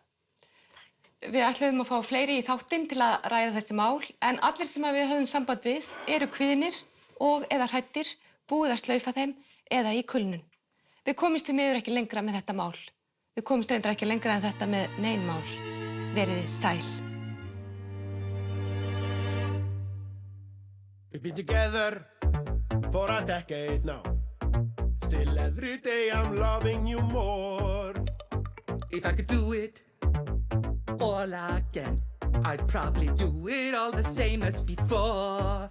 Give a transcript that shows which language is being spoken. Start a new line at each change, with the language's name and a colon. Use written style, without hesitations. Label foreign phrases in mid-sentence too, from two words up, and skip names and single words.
Icelandic: Við ætluðum að fá fleiri í þáttinn til að ræða þessi mál, en allir sem við höfum samband við eru kvíðnir og eða hræddir, búið að slaufa þeim eða í kulnun. Við komumst því miður ekki lengra með þetta mál. Við komumst reyndar ekki lengra en þetta með nein mál. Verið sæl.
English: We've been together for a decade now. Still every day I'm loving you more. If I could do it all again, I'd probably do it all the same as before.